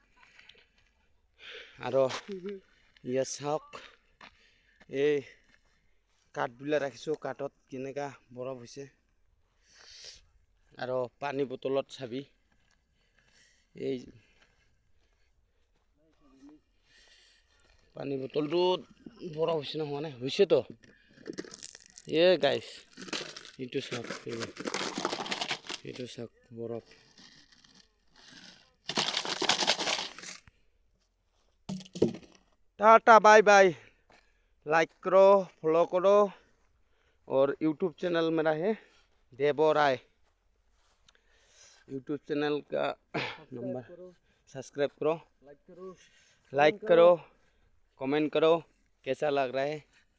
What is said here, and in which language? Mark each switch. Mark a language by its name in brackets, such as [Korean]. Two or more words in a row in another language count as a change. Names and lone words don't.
[Assamese] আৰু ইয়াত চাওক এই কাঠবিলাক ৰাখিছো কাঠত কেনেকা বৰফ হৈছে আৰু পানী বটলত চাবি এই পানী বটলটো বৰফ হৈছে না হোৱা নাই হৈছে তো এ গাইস এইটো চাওক [Hindi] বৰফ टाटा [English] bye bye [Hindi] लाइक करो फॉलो करो और यूट्यूब चैनल मेरा है देवो राय यूट्यूब चैनल का नंबर सब्सक्राइब करो लाइक करो कमेंट करो कैसा लग रहा है